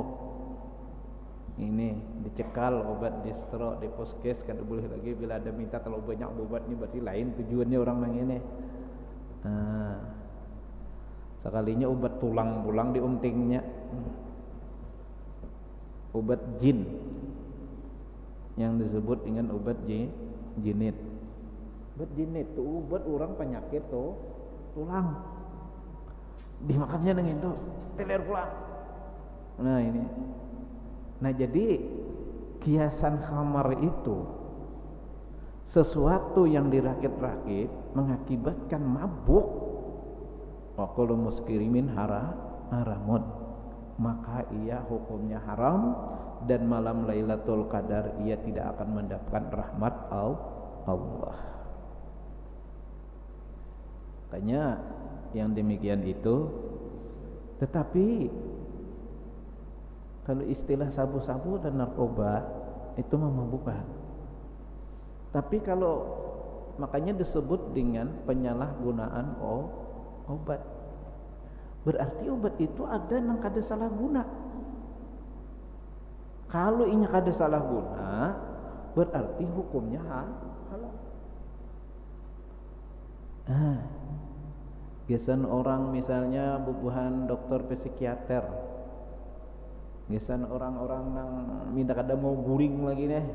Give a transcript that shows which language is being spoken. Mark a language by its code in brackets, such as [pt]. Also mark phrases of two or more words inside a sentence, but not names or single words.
[bjn] Ini dicekal obat distro di poskes kada boleh lagi. Bila ada minta terlalu banyak obat ni berarti lain tujuannya orang nang ini. Nah, sekalinya obat tulang diuntingnya. [id] Obat jin yang disebut dengan obat jinit. Obat jinit itu obat orang penyakit tuh tulang. Dimakannya dengan itu teler pulang. Nah ini. Nah jadi kiasan khamar itu sesuatu yang dirakit-rakit mengakibatkan mabuk. [ar] وكل مسكر حرام. [id] Maka ia hukumnya haram dan malam Lailatul Qadar ia tidak akan mendapatkan rahmat Allah. Makanya yang demikian itu. Tetapi kalau istilah sabu-sabu dan narkoba itu memabukkan. Tapi kalau makanya disebut dengan penyalahgunaan obat. [bjn] Berarti obat itu ada nang kada salah guna. Kalau inya kada salah guna, berarti hukumnya halal. Biasanya orang misalnya bubuhan dokter psikiater, biasanya orang-orang nang minta kada mau guring lagi nih.